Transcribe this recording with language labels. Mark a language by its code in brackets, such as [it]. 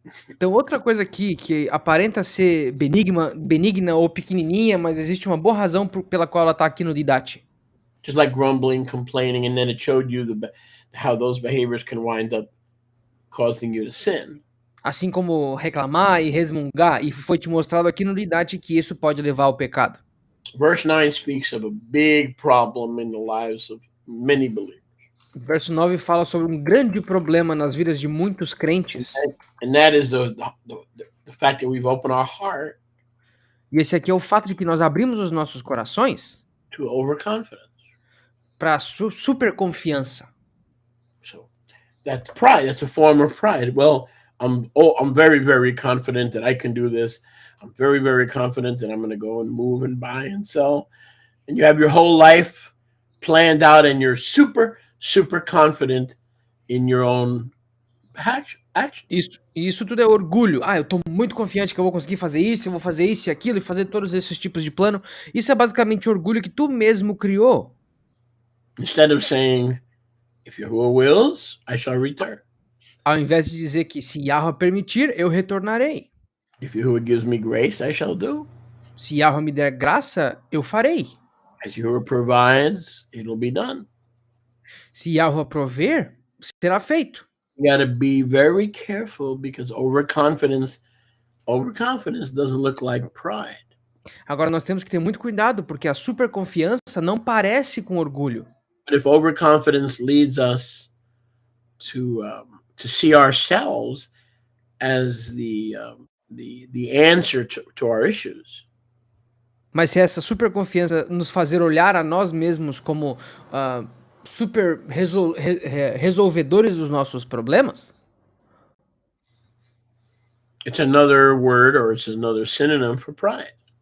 [pt] Então, outra coisa aqui que aparenta ser benigna ou pequenininha, mas existe uma boa razão pela qual ela está aqui no Didache. [en] Just like grumbling, complaining, and then it showed you how those behaviors can wind up causing you to sin. [pt] Assim como reclamar e resmungar, e foi te mostrado aqui no Didache que isso pode levar ao pecado. [en] Verse 9 speaks of a big problem in the lives of many believers. [pt] Verso 9 fala sobre um grande problema nas vidas de muitos crentes. [en] And that is the fact that we've opened our heart [pt] E esse aqui é o fato de que nós abrimos os nossos corações [en] to overconfidence. [pt] para super confiança. [en] So that's pride. That's a form of pride. Well, I'm very, very confident that I can do this. I'm very, very confident that I'm going to go and move and buy and sell. And you have your whole life planned out and you're super, super confident in your own action. [pt] Isso tudo é orgulho. Eu tô muito confiante que eu vou conseguir fazer isso, eu vou fazer isso e aquilo, e fazer todos esses tipos de plano. Isso é basicamente orgulho que tu mesmo criou. [en] Instead of saying, if Yahuwah wills, I shall return. [pt] Ao invés de dizer que se Yahuwah permitir, eu retornarei. [en] If Yahuwah gives me grace, I shall do. [pt] Se Yahuwah me der graça, eu farei. [en] As Yahuwah provides, it'll be done. [pt] Se Yahuwah prover, será feito. [en] You got to be very careful because overconfidence doesn't look like pride. [pt] Agora nós temos que ter muito cuidado porque a superconfiança não parece com orgulho. [en] But if overconfidence leads us to see ourselves as the answer to our issues, [pt] Mas se essa super confiança nos fazer olhar a nós mesmos como super resolvedores dos nossos problemas, [en] It's another word or it's another synonym for pride.